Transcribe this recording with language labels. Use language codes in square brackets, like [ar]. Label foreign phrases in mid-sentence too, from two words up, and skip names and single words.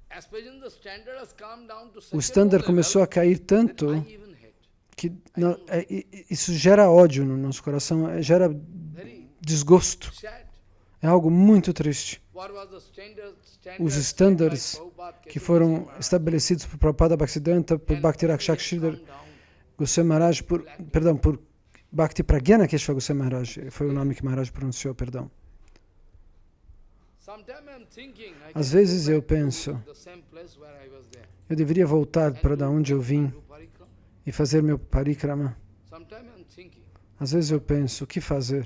[pt] O standard começou a cair tanto que isso gera ódio no nosso coração, gera desgosto. É algo muito triste. Os standards que foram estabelecidos por Prabhupada Bhaktisiddhanta, por Bhakti Rakshak Sridhar Goswami Maharaj, por Bhakti Pragyana Keshava Goswami Maharaj, foi o nome que Maharaj pronunciou, perdão. Às vezes eu penso, eu deveria voltar para onde eu vim e fazer meu parikrama. Às vezes eu penso, o que fazer?